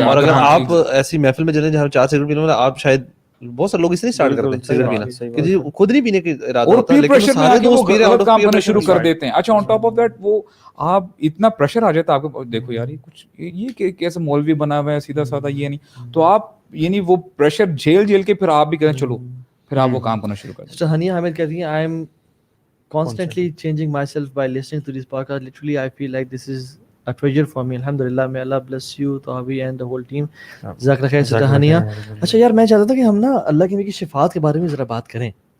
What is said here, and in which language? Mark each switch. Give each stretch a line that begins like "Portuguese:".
Urdu: اور اگر آپ ایسی محفل میں چلیں جہاں 4 سگریٹ پینے والا، آپ شاید بہت سارے لوگ اس لیے اسٹارٹ کرتے ہیں سگریٹ پینا کہ جی خود نہیں پینے کے ارادہ ہوتا ہے، لیکن سارے دوست پی رہے ہیں، کام کرنا شروع کر دیتے ہیں. اچھا
English: on top of that
Urdu: وہ آپ اتنا پریشر آ جاتا ہے آپ کو، دیکھو یار یہ کچھ یہ کیسے مولوی بنا ہوا ہے سیدھا سادہ یہ نہیں، تو آپ یعنی وہ پریشر جھیل کے پھر آپ بھی کہیں چلو پھر آپ وہ کام کرنا شروع کر دیں. سسٹر ہنیہ حامد کہتی ہیں
English: I am constantly changing myself by listening to this podcast. Literally I feel like this is a treasure for me. Alhamdulillah, may Allah bless you, Tahawi and the whole team.
Urdu: جزاک اللہ خیر sister ہنیہ. اچھا یار میں چاہتا تھا کہ ہم نا اللہ کے نبی کی شفاعت کے بارے میں ذرا بات کریں.